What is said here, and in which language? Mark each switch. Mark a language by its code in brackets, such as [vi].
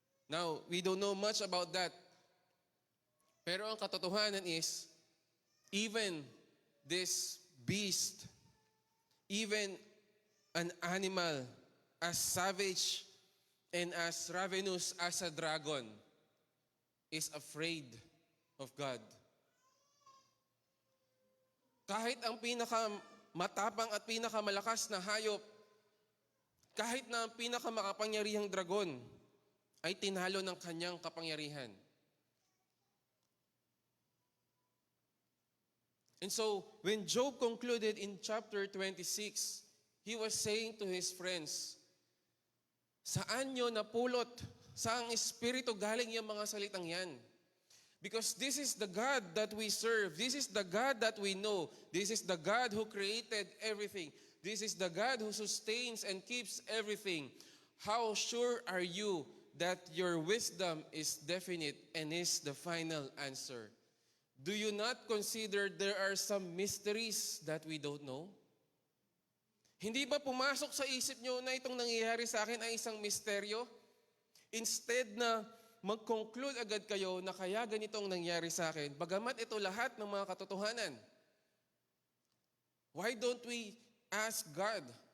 [en] Now, we don't know much about that. [tl] Pero ang katotohanan [en] is, even this beast, even an animal as savage and as ravenous as a dragon is afraid of God. [tl] Kahit ang pinakamatapang at pinakamalakas na hayop, kahit na ang pinakamakapangyarihang dragon, ay tinalo ng kanyang kapangyarihan. [en] And so, when Job concluded in chapter 26, he was saying to his friends, [tl] saan nyo napulot? Saang espiritu galing yung mga salitang yan? [en] Because this is the God that we serve. This is the God that we know. This is the God who created everything. This is the God who sustains and keeps everything. How sure are you that your wisdom is definite and is the final answer? Do you not consider there are some mysteries that we don't know? [tl] Hindi ba pumasok sa isip nyo na itong nangyayari sa akin ay isang misteryo? Instead na mag-conclude agad kayo na kaya ganitong nangyari sa akin, bagamat ito lahat ng mga katotohanan. [en] Why don't we ask God?